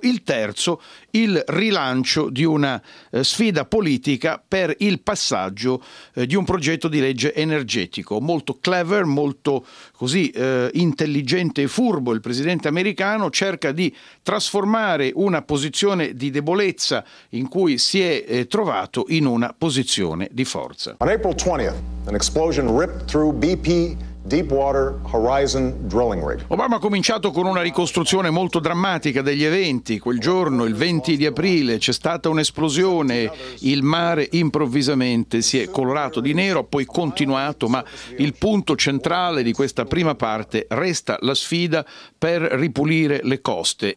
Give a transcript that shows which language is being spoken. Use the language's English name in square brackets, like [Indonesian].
[Italian] Il terzo, il rilancio di una sfida politica per il passaggio di un progetto di legge energetico. Molto clever, molto così intelligente e furbo, il presidente americano cerca di trasformare una posizione di debolezza in cui si è trovato in una posizione di forza. [English] On April 20th, an explosion ripped through BP Deepwater Horizon Drilling Rig. [Italian] Obama ha cominciato con una ricostruzione molto drammatica degli eventi. Quel giorno, il 20 di aprile, c'è stata un'esplosione, il mare improvvisamente si è colorato di nero, poi continuato, ma il punto centrale di questa prima parte resta la sfida per ripulire le coste.